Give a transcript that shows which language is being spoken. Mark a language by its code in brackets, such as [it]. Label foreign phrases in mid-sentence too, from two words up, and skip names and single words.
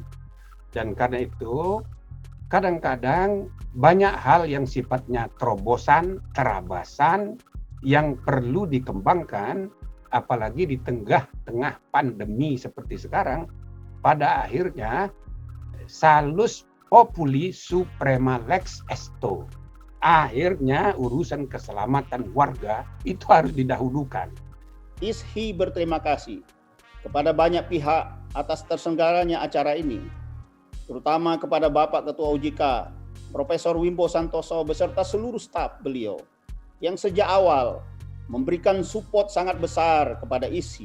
[id] Dan karena itu, kadang-kadang banyak hal yang sifatnya terobosan, terabasan, yang perlu dikembangkan, apalagi di tengah-tengah pandemi seperti sekarang. Pada akhirnya, [la] salus populi suprema lex esto. [id] Akhirnya urusan keselamatan warga itu harus didahulukan. ISHI berterima kasih kepada banyak pihak atas terselenggaranya acara ini, terutama kepada Bapak Ketua OJK, Profesor Wimbo Santoso beserta seluruh staf beliau yang sejak awal memberikan support sangat besar kepada ISHI.